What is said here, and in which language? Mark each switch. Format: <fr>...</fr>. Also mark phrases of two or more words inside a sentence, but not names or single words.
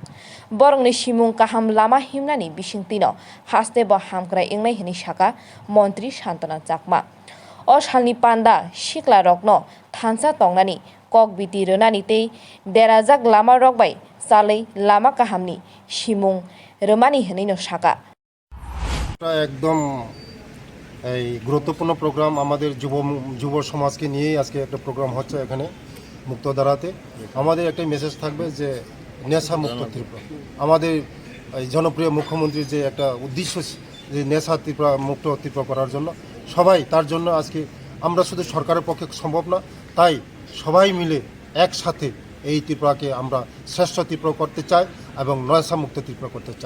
<trp>Borongni simung kaham lama himnani bisingtino haste bo hamkurai engnai hani saka Montri Shantana Chakma. O salni panda sikla rokno thansa tongnani kok biti rönani tei derajak lama rok bai salei lama kahamni simung römani hinaino saka.</trp> <bn>একদম এই গুরুত্বপূর্ণ প্রোগ্রাম আমাদের যুব সমাজকে নিয়েই আজকে একটা প্রোগ্রাম হচ্ছে এখানে মুক্তধারাতে। আমাদের একটা মেসেজ থাকবে যে নেশা মুক্ত ত্রিপুরা। আমাদের এই জনপ্রিয় মুখ্যমন্ত্রীর যে একটা উদ্দেশ্য যে নেশা ত্রিপুরা মুক্ত ত্রিপুরা করার জন্য সবাই তার জন্য আজকে আমরা শুধু সরকারের পক্ষে সম্ভব না, তাই সবাই মিলে একসাথে এই ত্রিপুরাকে আমরা শ্রেষ্ঠ ত্রিপুরা করতে চাই এবং নেশা মুক্ত ত্রিপুরা করতে চাই।</bn>